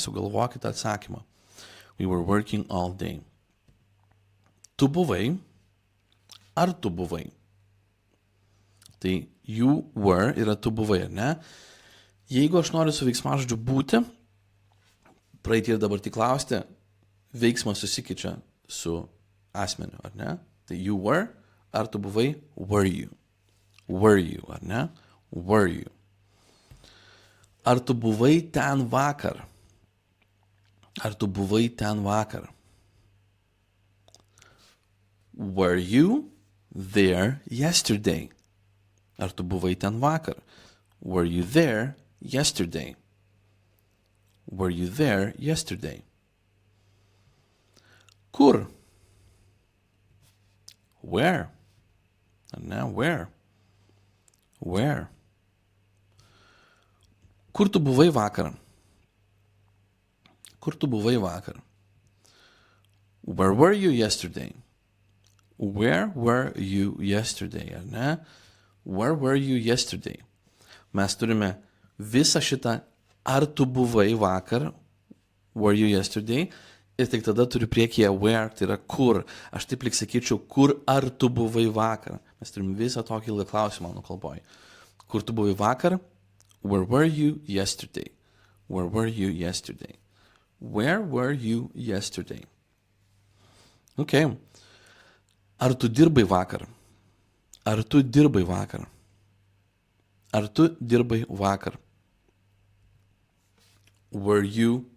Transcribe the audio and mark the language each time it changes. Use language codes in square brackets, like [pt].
[lt] Sugalvokit atsakymą. [en] We were working all day. [lt] Tu buvai. Ar tu buvai? Tai [en] you were [lt] yra tu buvai, ar ne? Jeigu aš noriu su veiksmažodžiu būti, praeitį ir dabar tik klausti, veiksmas susikeičia su asmeniu, ar ne? Tai [en] you were, [lt] ar tu buvai, [en] were you. Were you, [lt] ar ne? [en] Were you. [lt] Ar tu buvai ten vakar? Ar tu buvai ten vakar? [en] Were you there yesterday? [lt] Ar tu buvai ten vakar? [en] Were you there yesterday? Were you there yesterday? [lt] Kur? [en] Where? And now where? Where? [lt] Kur tu buvai vakar? Kur tu buvai vakar? [en] Where were you yesterday? Where were you yesterday? [lt] Ar ne? [en] Where were you yesterday? [lt] Mes turime visą šitą ar tu buvai vakar, [en] were you yesterday, [lt] ir tik tada turiu priekyje where, tai yra kur. Aš taip lyg sakyčiau, kur ar tu buvai vakar. Mes turim visą tokį ilgą klausimą mano kalboje. Kur tu buvai vakar? [en] Where were you yesterday? Where were you yesterday? Where were you yesterday? [lt] Okay. Ar tu dirbai vakar? Ar tu dirbai vakar? Ar tu dirbai vakar? [en] Were you